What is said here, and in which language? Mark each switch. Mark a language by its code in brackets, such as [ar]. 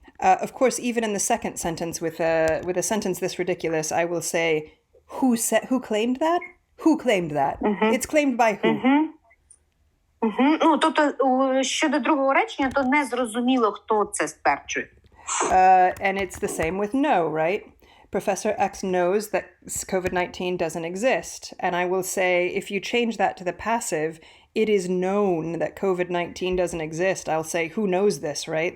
[en] Of course, even in the second sentence, with a sentence this ridiculous, I will say, who claimed that? Who claimed that? It's claimed by who? [uk] Тобто, щодо другого речення, то не зрозуміло, хто це стверджує. [en] And it's the same with no, right? Professor X knows that COVID-19 doesn't exist. And I will say, if you change that to the passive, it is known that COVID-19 doesn't exist. I'll say, who knows this, right?